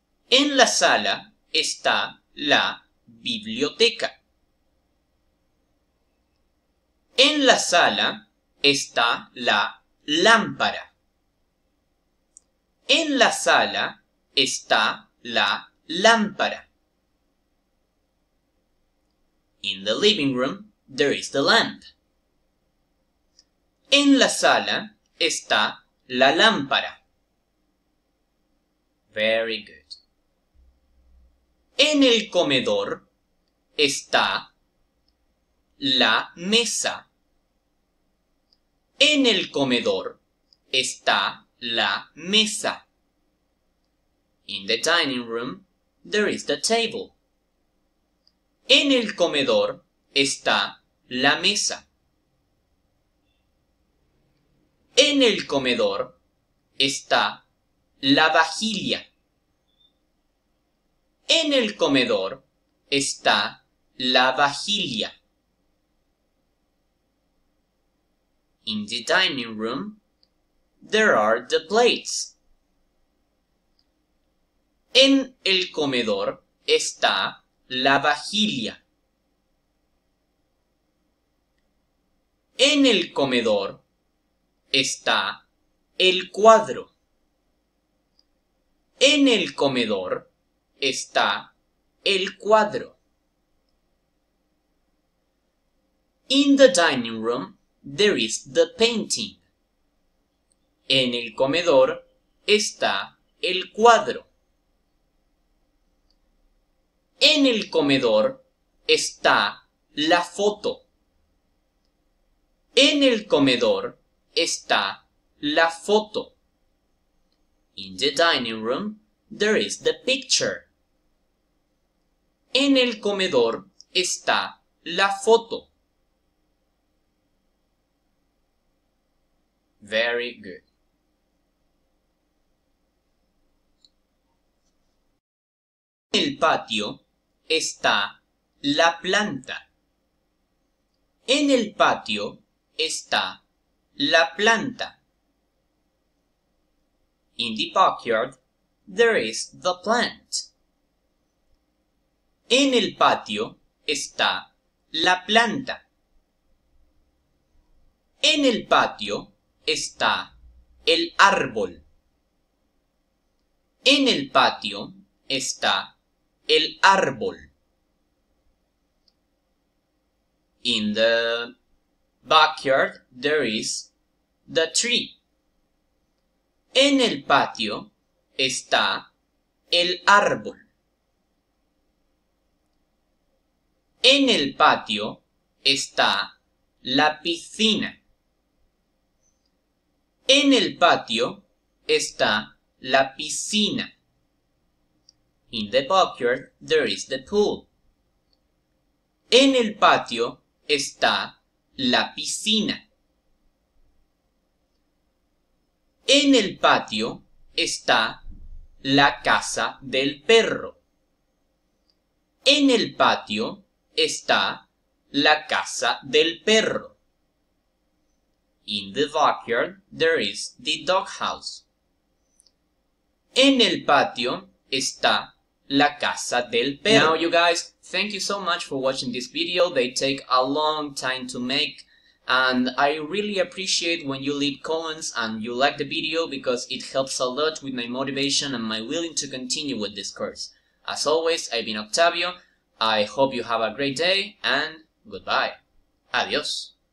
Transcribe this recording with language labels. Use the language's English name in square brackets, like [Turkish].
[Spanish] En la sala está la biblioteca. En la sala está la lámpara. En la sala está la lámpara. [English] In the living room, there is the lamp. [Spanish] En la sala está la lámpara. [English] Very good. [Spanish] En el comedor está la mesa. En el comedor está la mesa. [English] In the dining room, there is the table. [Spanish] En el comedor está la mesa. En el comedor está la vajilla. En el comedor está la vajilla. [English] In the dining room, there are the plates. [Spanish] En el comedor está la vajilla. En el comedor está el cuadro. En el comedor está el cuadro. [English] In the dining room, there is the painting. [Spanish] En el comedor está el cuadro. En el comedor está la foto. En el comedor está la foto. [English] In the dining room, there is the picture. [Spanish] En el comedor está la foto. [English] Very good. [Spanish] En el patio está la planta. En el patio está la planta. [English] In the backyard, there is the plant. [Spanish] En el patio está la planta. En el patio está el árbol. En el patio está el árbol. [English] In the backyard, there is the tree. [Spanish] En el patio está el árbol. En el patio está la piscina. En el patio está la piscina. [English] In the backyard, there is the pool. [Spanish] En el patio está la piscina. En el patio está la casa del perro. En el patio está la casa del perro. [English] In the backyard, there is the doghouse. [Spanish] En el patio está la casa del perro. [English] Now you guys, thank you so much for watching this video. They take a long time to make, and I really appreciate when you leave comments and you like the video, because it helps a lot with my motivation and my willing to continue with this course. As always, I've been Octavio. I hope you have a great day, and goodbye. Adios.